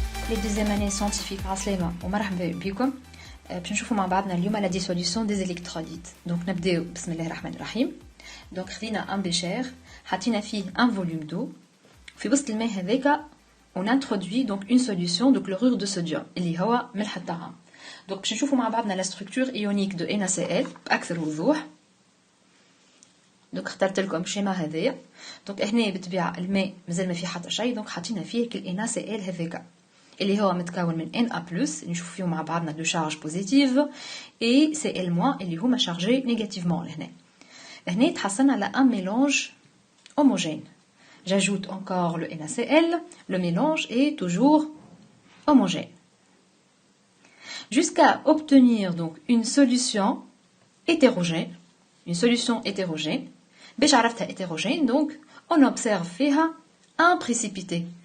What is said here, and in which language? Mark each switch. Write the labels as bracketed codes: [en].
[fr] Les deuxième année scientifique [ar] عسلامة ومرحبا بكم. باش نشوفوا مع بعضنا اليوم [fr] la dissolution des électrolytes. [ar] Donc نبداو بسم الله الرحمن الرحيم. Donc خدينا ان بيشير حطينا فيه un volume d'eau. في وسط الماء هذاك [fr] on introduit donc une solution de chlorure de sodium [ar] اللي هو ملح الطعام. [fr] Donc [ar] باش نشوفوا مع بعضنا [fr] la structure ionique de NaCl [ar] بأكثر وضوح. دونك اخترت لكم الشيما هذايا. دونك هنا بالطبيعه الماء مازال ما فيه حتى شيء، دونك حطينا فيه كل NaCl هذاك اللي هو متكون من Na+ نشوف فيه مع بعضنا دو شارج بوزيتيف et Cl- اللي هما شارجي نيجاتيفمون هنا تحصلنا على ان ميلانج homogène. [fr] J'ajoute encore le NaCl, le mélange est toujours homogène. Jusqu'à obtenir donc une solution hétérogène. Une solution hétérogène. [ar] باش عرفتها [fr] hétérogène, donc on observe فيها un précipité.